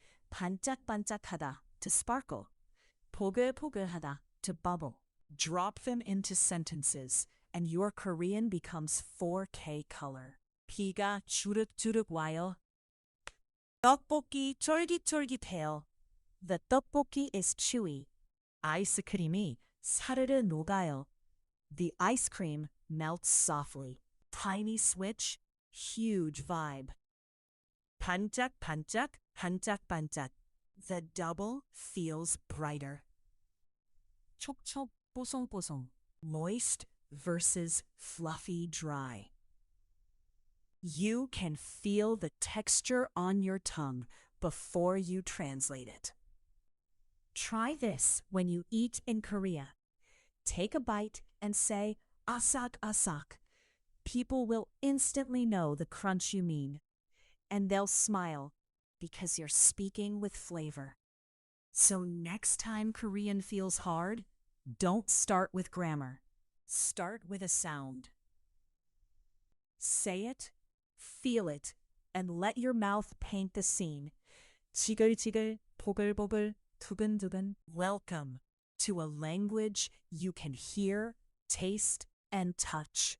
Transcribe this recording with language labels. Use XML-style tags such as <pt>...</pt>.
<ko>반짝반짝하다</ko> <en>to sparkle.</en> <ko>보글보글하다</ko> <en>to bubble. Drop them into sentences, and your Korean becomes 4K color.</en> <ko>비가 주룩주룩 와요. 떡볶이 쫄깃쫄깃해요.</ko> <en>The 떡볶이 is chewy.</en> <ko>아이스크림이 사르르 녹아요.</ko> <en>The ice cream melts softly. Tiny switch, huge vibe.</en> <ko>반짝반짝, 반짝반짝.</ko> <en>The double feels brighter.</en> <ko>촉촉, 뽀송뽀송.</ko> <en>Moist versus fluffy dry. You can feel the texture on your tongue before you translate it. Try this when you eat in Korea. Take a bite and say,</en> <ko>asak asak.</ko> <en>People will instantly know the crunch you mean. And they'll smile because you're speaking with flavor. So next time Korean feels hard, don't start with grammar. Start with a sound. Say it, feel it, and let your mouth paint the scene.</en> <ko>지글지글, 보글보글, 두근두근.</ko> <en>Welcome to a language you can hear, taste, and touch.</en>